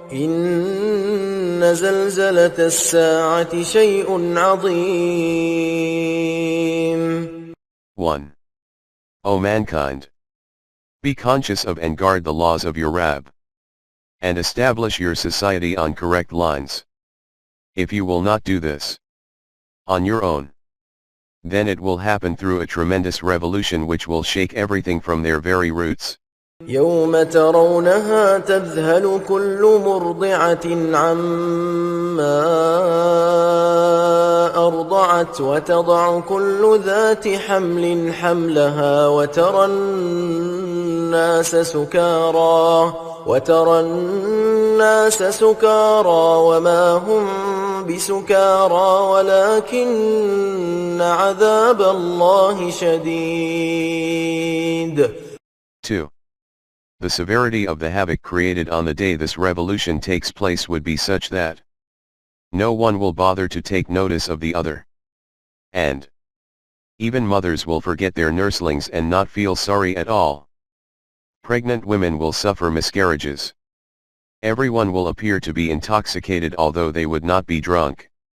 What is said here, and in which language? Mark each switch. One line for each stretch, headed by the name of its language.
Arabic: إن زلزلة الساعة شيء عظيم.
English: 1. O mankind! Be conscious of and guard the laws of your Rabb, and establish your society on correct lines. If you will not do this on your own, then it will happen through a tremendous revolution which will shake everything from their very roots.
Arabic: يوم ترونها تذهل كل مرضعة عما أرضعت وتضع كل ذات حمل حملها وترى الناس سكارى وما هم بسكارى ولكن عذاب الله شديد.
English: 2. The severity of the havoc created on the day this revolution takes place would be such that no one will bother to take notice of the other, and even mothers will forget their nurslings and not feel sorry at all. Pregnant women will suffer miscarriages. Everyone will appear to be intoxicated although they would not be drunk.